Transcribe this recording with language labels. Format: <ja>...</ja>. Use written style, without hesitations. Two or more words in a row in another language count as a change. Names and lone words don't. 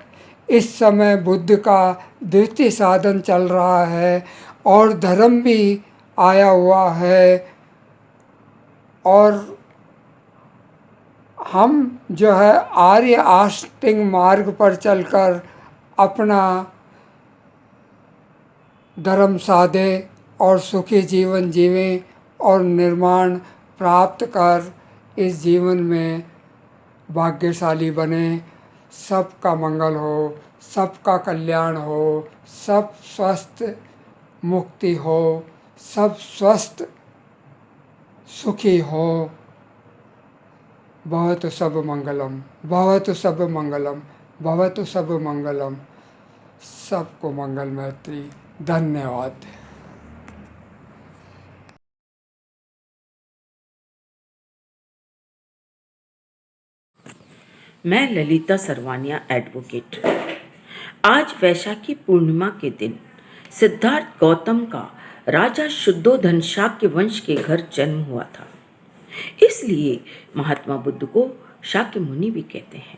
<hi>इस समय बुद्ध का द्वितीय साधन चल रहा है और धर्म भी आया हुआ है, और हम जो है आर्य आस्तिक मार्ग पर चलकर अपना धर्म साधे और सुखी जीवन जीवें और निर्माण प्राप्त कर इस जीवन में भाग्यशाली बने। सबका मंगल हो, सबका कल्याण हो, सब स्वस्थ मुक्ति हो, सब स्वस्थ सुखी हो।</hi> <pi>भवतु सब मंगलम, भवतु सब मंगलम, भवतु सब मंगलम।</pi> <hi>सबको मंगल मैत्री। धन्यवाद। मैं ललिता सरवानिया एडवोकेट। आज वैशाखी पूर्णिमा के दिन सिद्धार्थ गौतम का राजा शुद्धोधन शाक्य वंश के घर जन्म हुआ था, इसलिए महात्मा बुद्ध को शाक्य मुनि भी कहते हैं।</hi>